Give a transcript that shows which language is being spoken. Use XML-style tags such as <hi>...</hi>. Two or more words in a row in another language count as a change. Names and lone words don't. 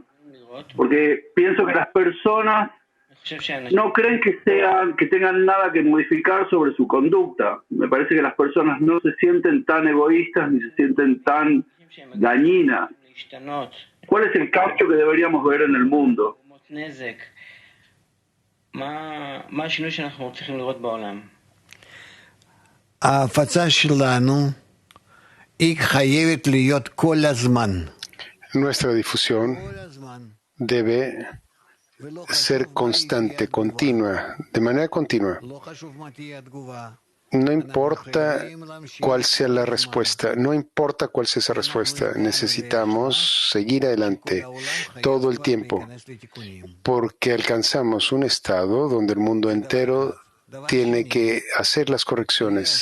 <es>Porque pienso que las personas no creen que tengan nada que modificar sobre su conducta. Me parece que las personas no se sienten tan egoístas ni se sienten tan dañinas. ¿Cuál es el cambio que deberíamos ver en el mundo?</es> <he>מה השינוי שאנחנו צריכים לראות בעולם? ההפצה שלנו היא חייבת להיות כל הזמן.</he> <es>Nuestra difusión</es> <he>כל הזמן.</he> <es>debe</es> <he>ולא</he> <es>ser</es> <he>חשוב מה</he> <es>constante,</es> <he>תהיה התגובה.</he> <es>continua, de manera continua.</es> <he>לא חשוב מה תהיה התגובה.</he> <es>No importa cuál sea la respuesta, no importa cuál sea esa respuesta, necesitamos seguir adelante todo el tiempo, porque alcanzamos un estado donde el mundo entero tiene que hacer las correcciones.</es>